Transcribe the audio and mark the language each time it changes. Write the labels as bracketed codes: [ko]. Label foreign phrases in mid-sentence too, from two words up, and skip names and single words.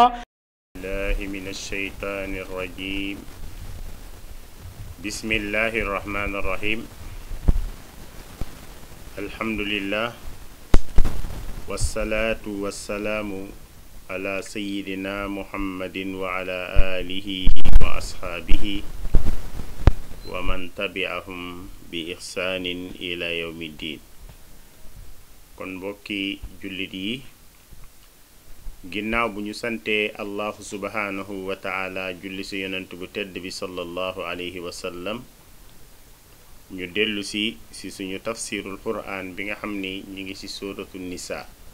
[ar] الله من الشيطان الرجيم بسم الله الرحمن الرحيم الحمد لله والصلاة والسلام على سيدنا محمد وعلى آله وأصحابه ومن تبعهم بإحسان إلى يوم الدين [wo] kon mbokki jullit yi ginnaaw bu ñu santee [ar] الله سبحانه وتعالى [wo] julli ci yonent bu tedd bi [ar] صلى الله عليه وسلم [wo] ñu dellu si suñu [ar] تفسير القرآن [wo] bi nga xam ni ñu ngi ci suratul nisa